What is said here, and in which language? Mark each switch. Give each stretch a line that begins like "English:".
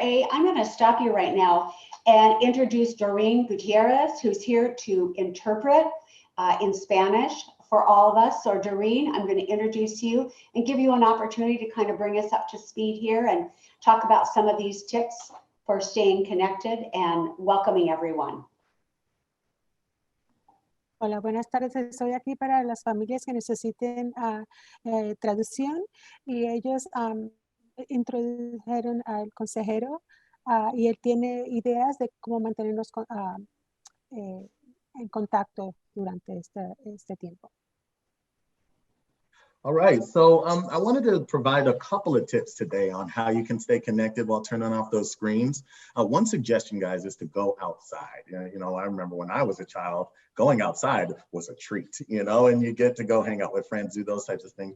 English: A, I'm going to stop you right now and introduce Doreen Gutierrez, who's here to interpret in Spanish for all of us. So Doreen, I'm going to introduce you and give you an opportunity to kind of bring us up to speed here and talk about some of these tips for staying connected and welcoming everyone.
Spanish: Hola, buenas tardes. Estoy aquí para las familias que necesiten traducción y ellos introdujeron al consejero y él tiene ideas de cómo mantenernos en contacto durante este tiempo.
English: All right, so I wanted to provide a couple of tips today on how you can stay connected while turning off those screens. One suggestion, guys, is to go outside. You know, I remember when I was a child, going outside was a treat, you know, and you get to go hang out with friends, do those types of things.